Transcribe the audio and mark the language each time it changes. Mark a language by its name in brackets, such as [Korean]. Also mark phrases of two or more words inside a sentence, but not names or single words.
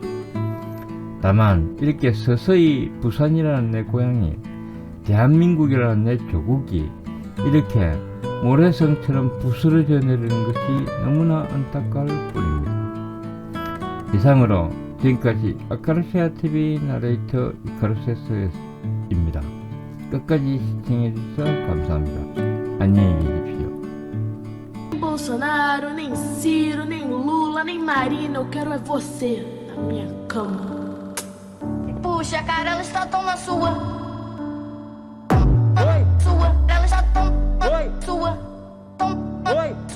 [Korean] 다만 이렇게 서서히 부산이라는 내 고향이, 대한민국이라는 내 조국이 이렇게 모래성처럼 부스러져 내리는 것이 너무나 안타까울 뿐입니다. 이상으로 지금까지 아카르시아TV 나레이터 이카루세스입니다. 끝까지 시청해주셔서 감사합니다. 안녕히 계십시오. [Portuguese] Bolsonaro, nem Ciro, nem Lula, nem Marina, eu quero é você na minha cama. Puxa, cara, ela está tão na sua. Sua, ela está tão sua. Tão sua, tá tão